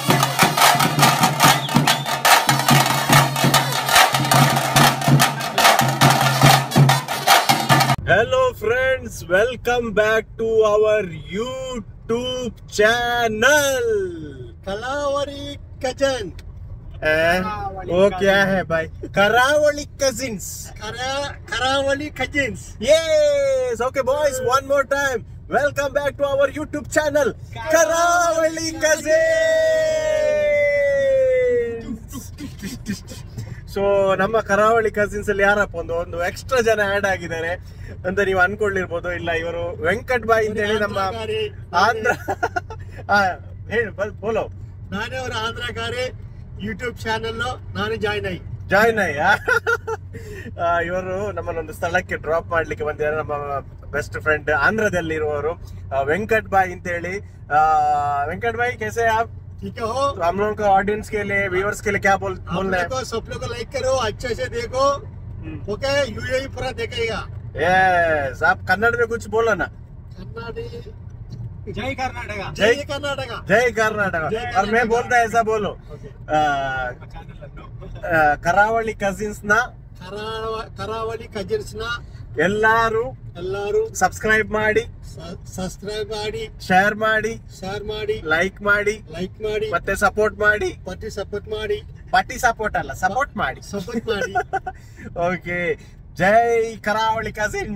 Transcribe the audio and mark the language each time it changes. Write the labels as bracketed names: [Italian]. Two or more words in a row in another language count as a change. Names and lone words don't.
[English] Hello friends, welcome back to our YouTube channel. Karawali Cousin. [Hindi] वो क्या है भाई? Karawali Cousins. Karawali Cousins. [English] Yes, okay boys, one more time. Welcome back to our YouTube channel. Karawali Cousins. [Kannada] ಸೊ ನಮ್ಮ ಕರಾವಳಿ ಕಸಿನ್ಸ್ ಅಲ್ಲಿ ಯಾರಪ್ಪ ಒಂದು ಎಕ್ಸ್ಟ್ರಾ ಜನ ಆಡ್ ಆಗಿದ್ದಾರೆ ಅಂತ ನೀವು ಅನ್ಕೊಳ್ಳಿರ್ಬೋದು. ಇಲ್ಲ, ಇವರು ವೆಂಕಟ್ ಬಾಯ್ ಅಂತ ಹೇಳಿ ನಮ್ಮ ಆಂಧ್ರ ಹೇಳಿ ಬೋಲೋ. ನಾನೇ ಅವರ ಆಂಧ್ರಕಾರಿ ಯೂಟ್ಯೂಬ್ ಚಾನೆಲ್ ನಾನು ಜಾಯ್ನ್ ಆಯ್ಯ. ಇವರು ನಮ್ಮನ್ನೊಂದು ಸ್ಥಳಕ್ಕೆ ಡ್ರಾಪ್ ಮಾಡ್ಲಿಕ್ಕೆ ಬಂದಿದ್ದಾರೆ. ನಮ್ಮ [English] best friend [Kannada] ಆಂಧ್ರದಲ್ಲಿ ಇರುವವರು ವೆಂಕಟ್ ಬಾಯ್ ಅಂತ ಹೇಳಿ. [Hindi] ವೆಂಕಟ್ ಬಾಯ್ कैसे आप? ठीक है हो? हम लोगों को ऑडियंस के लिए, व्यूअर्स के लिए क्या बोलना है? सब लोग को लाइक करो, अच्छे से देखो, ओके? यूएई पूरा देखेगा. यस, आप कन्नड़ में कुछ बोलो ना. जय कर्नाटक. जय कर्नाटक. और मैं बोलता है ऐसा बोलो. [Kannada] ಕರಾವಳಿ ಕಸಿನ್ಸ್ ನ ಕರಾವಳಿ ಕಸಿನ್ಸ್ ನ ಎಲ್ಲಾರು ಸಬ್ಸ್ಕ್ರೈಬ್ ಮಾಡಿ, ಶೇರ್ ಮಾಡಿ, ಲೈಕ್ ಮಾಡಿ, ಮತ್ತೆ ಸಪೋರ್ಟ್ ಮಾಡಿ. ಪಟ್ಟಿ ಸಪೋರ್ಟ್ ಅಲ್ಲ, ಸಪೋರ್ಟ್ ಮಾಡಿ. ಓಕೆ, ಜೈ ಕರಾವಳಿ ಕಸಿನ್ಸ್.